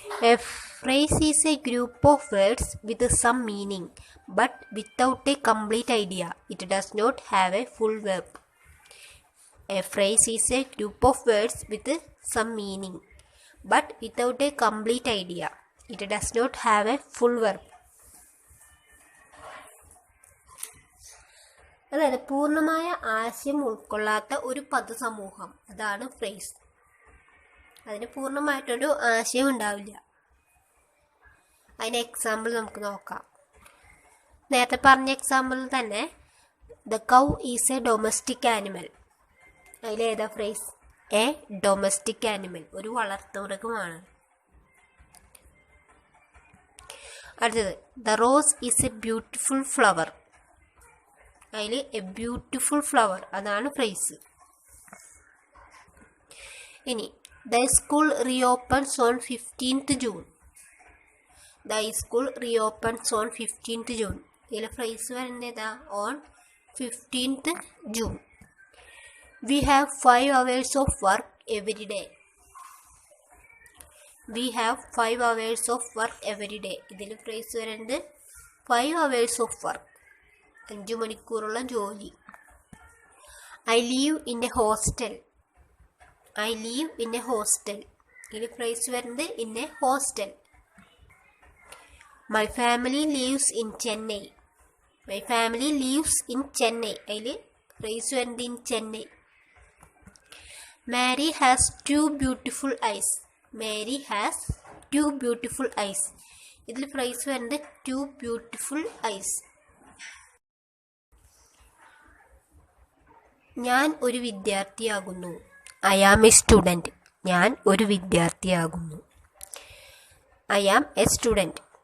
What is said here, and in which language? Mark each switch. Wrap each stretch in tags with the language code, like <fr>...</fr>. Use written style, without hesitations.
<en>A phrase is a group of words with some meaning but without a complete idea. It does not have a full verb. A phrase is a group of words with some meaning but without a complete idea. It does not have a full verb.</en> <ml>അതായത് പൂർണ്ണമായ ആശയം ഉൾക്കൊള്ളാത്ത ഒരു പദസമൂഹം, അതാണ് phrase. അതിന് പൂർണ്ണമായിട്ടൊരു ആശയം ഉണ്ടാവില്ല. അതിൻ്റെ example നമുക്ക് നോക്കാം. നേരത്തെ പറഞ്ഞ എക്സാമ്പിളിൽ തന്നെ</ml> <en>The cow is a domestic animal.</en> <ml>അതിലേതാ phrase?</ml> <en>a domestic animal,</en> <ml>ഒരു വളർത്തുമൃഗമാണ്. അടുത്തത്</ml> <en>The rose is a beautiful flower.</en> <ml>അതിൽ എ ബ്യൂട്ടിഫുൾ ഫ്ലവർ, അതാണ് ഫ്രേസ്.</ml> <en>ഇനി the school reopens on 15th June. The school reopens on 15th June.</en> <ml>ഇതിൽ ഫ്രേസ് വരുന്നതാ</ml> <en>On 15th June. We have 5 hours of work every day. We have 5 hours of work every day.</en> <ml>ഇതിൽ phrase വരുന്നത്</ml> <en>5 hours of work,</en> <ml>5 മണിക്കൂറുള്ള ജോലി.</ml> <en>I live in a hostel. I live in a hostel.</en> <ml>ഇതിൽ phrase വരുന്നത്</ml> <en>in a hostel. My family lives in Chennai. My family lives in Chennai.</en> <ml>അതിൽ phrase വരുന്നത് in Chennai.</ml> <en>Mary has 2 beautiful eyes. Mary has 2 beautiful eyes.</en> <ml>ഇതിൽ phrase വരുന്നത്</ml> <en>2 beautiful eyes.</en> <ml>ഞാൻ ഒരു വിദ്യാർത്ഥിയാകുന്നു.</ml> <en>I am a student.</en> <ml>ഞാൻ ഒരു വിദ്യാർത്ഥിയാകുന്നു.</ml> <en>I am a student.</en>